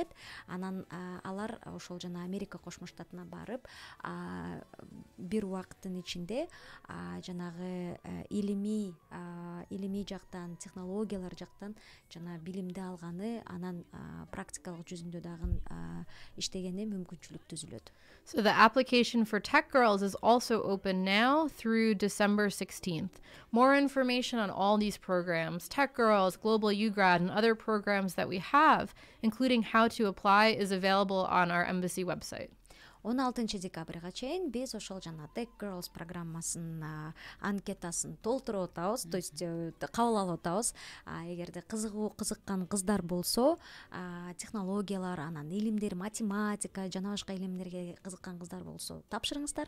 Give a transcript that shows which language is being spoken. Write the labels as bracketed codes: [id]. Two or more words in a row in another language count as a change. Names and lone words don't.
[ky] Анан алар ошол жана Америка Кошмо Штатына барып, бир убакыттын ичинде жанагы илимий жактан, технологиялар жактан жана билимди алганы, анан практикалык жүзүндө дагы иштегени мүмкүнчүлүк түзүлөт. [en] So the application for Tech Girls is also open now through December 16th. More information on all these programs, Tech Girls, Global UGrad, and other programs that we have, including how to apply, is available on our embassy website. [ky] 16 декабрга чейин биз ошол жана Tech Girls программасынын анкетасын толтуруп атабыз, [ru] то есть [ky] кабыл алып атабыз. Эгерде кызыккан кыздар болсо, технологиялар, анан илимдер, математика жана башка илимдерге кызыккан кыздар болсо тапшырыңыздар.